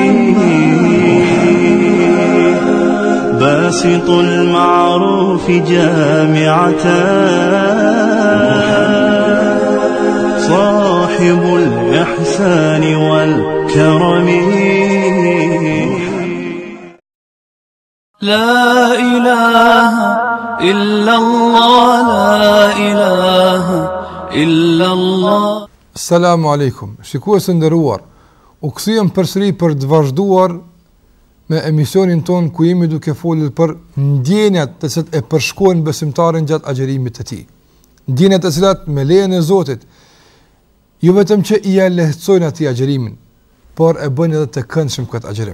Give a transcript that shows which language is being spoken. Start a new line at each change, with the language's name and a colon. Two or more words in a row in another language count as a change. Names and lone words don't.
Arabic: باسط المعروف جامعة صاحب الإحسان والكرم لا إله إلا الله لا إله إلا الله. السلام عليكم.
Albanian: Shikues të nderuar, u kthyem përsëri për të vazhduar me emisionin ton ku jemi duke folur për ndjenjat të cilat e përshkojnë besimtarin gjatë agjerimit të tij. Ndjenjat të cilat me lejen e Zotit jo vetëm që i lehtësojnë atij agjerimin, por e bëjnë edhe të këndshëm këtë agjerim.